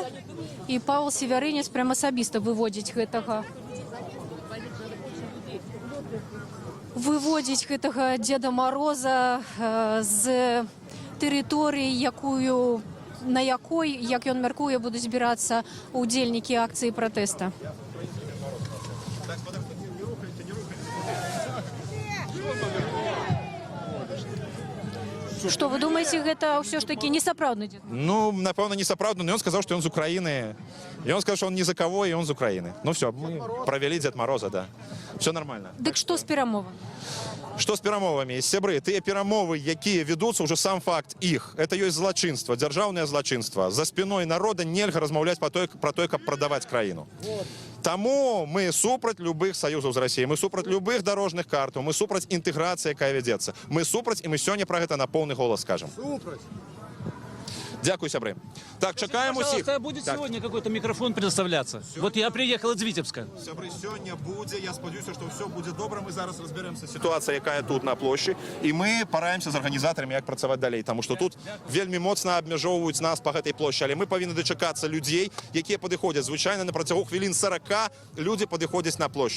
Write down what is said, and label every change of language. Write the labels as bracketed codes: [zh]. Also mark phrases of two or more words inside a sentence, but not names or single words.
[be] І Павел Севярынец прям асабіста выводзіць гэтага Дзеда Мороза з тэрыторыі, на якой, як ён мяркуе, будуць збірацца удзельнікі акцыі пратэста. [ru] Что, вы думаете, [be] гэта ўсё ж таки не сапраўдны Дзед Мороз? Ну, напэўна, не сапраўдны, но ён сказаў, што ён з Украіны. І ён сказаў, што [ru] он не за кого, [be] і он з Украіны. [ru] Ну все, мы провели Дзед Мороза, да. Все нормально. [be] Дык што з перамовамі? Што з перамовамі? Сябры, тыя перамовы, якія вядуцца, ўжо сам факт іх. Это ёсць злачынства, дзяржаўнае злачынства. За спіной народа нельга размаўляць пра тое, каб прадаваць краіну. Таму мы супраць любых саюзаў з Расіяй, мы супраць любых дарожных картаў, мы супраць інтэграцыі, якая вядзецца. Мы супраць, і мы сёння пра гэта на поўны голас скажам. Супраць. Дякую, сябры. Так, чакаем усіх. [ru] Будет сегодня какой-то микрофон предоставляться? Вот я приехал из Витебска. [be] Сябры, сёння будзе, я спадзяюся, што ўсё будзе добра. Мы зараз разберемся сітуацыя, якая тут на плошчы, і мы параемся з арганізатарамі, як працаваць далей, таму што тут вельмі моцна абмяжоўваюць нас па гэтай плошчы, але мы павінны дачакацца людзей, якія падыходзяць. Звычайна на працягу хвілін 40 людзі падыходзяць на плошчу.